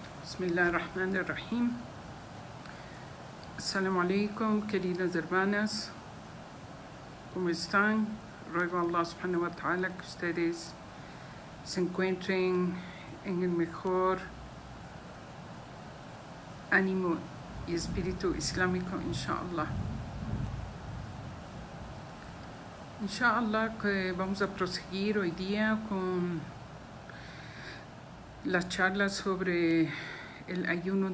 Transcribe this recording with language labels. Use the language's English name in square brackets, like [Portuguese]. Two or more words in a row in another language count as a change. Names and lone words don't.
[Arabic] بسم الله الرحمن الرحيم. السلام عليكم, [Spanish] queridas hermanas. ¿Cómo están? Ruego a [Arabic] الله سبحانه وتعالى [Spanish] que ustedes se encuentren en el mejor ánimo y espíritu islámico, [Arabic] إن شاء الله. [Spanish] Inshallah que vamos a proseguir hoy día con las charlas sobre el ayuno